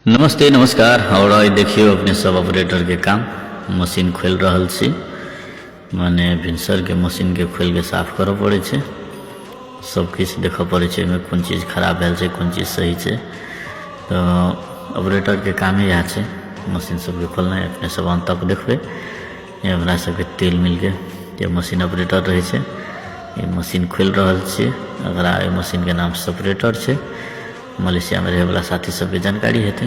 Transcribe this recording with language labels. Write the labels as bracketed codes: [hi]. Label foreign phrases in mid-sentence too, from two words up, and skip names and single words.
[mai] नमस्ते नमस्कार। और देखियो अपने सब ऑपरेटर के काम मशीन खोल रहल छी, माने भिनसर के मशीन के खोल के साफ करऽ पड़े छे। सब किछ देखऽ पड़े छे में कौन चीज खराब भेल छे कौन चीज सही छे। तो ऑपरेटर के काम ही छे मशीन सब के खोलना। अपने सब अंत तक देखबे ये हमरा सब के तेल मिल के ये मशीन ऑपरेटर रहे छे। ये मशीन खोल रहल छे। अगर मशीन के नाम से ऑपरेटर छे। मलेशिया में रहे वाला साथी सबके जानकारी हेते।